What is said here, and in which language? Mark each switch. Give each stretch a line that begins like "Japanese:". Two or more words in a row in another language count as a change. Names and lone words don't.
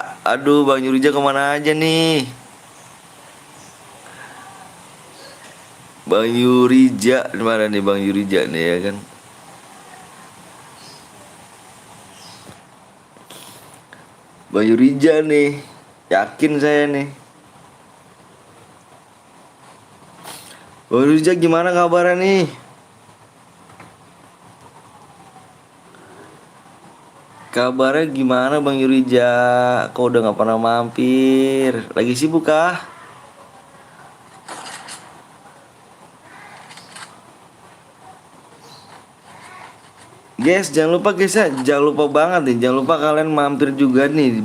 Indonesian: Aduh, Bang Yurija kemana aja nih? Bang Yurija, mana nih Bang Yurija nih ya kan? Bang Yurija nih, yakin saya nih. Bang Yurija gimana kabarnya nih? Kabarnya gimana Bang Yurija? Kok udah gak pernah mampir? Lagi sibuk kah? Guys, jangan lupa guys ya, jangan lupa banget nih, jangan lupa kalian mampir juga nih,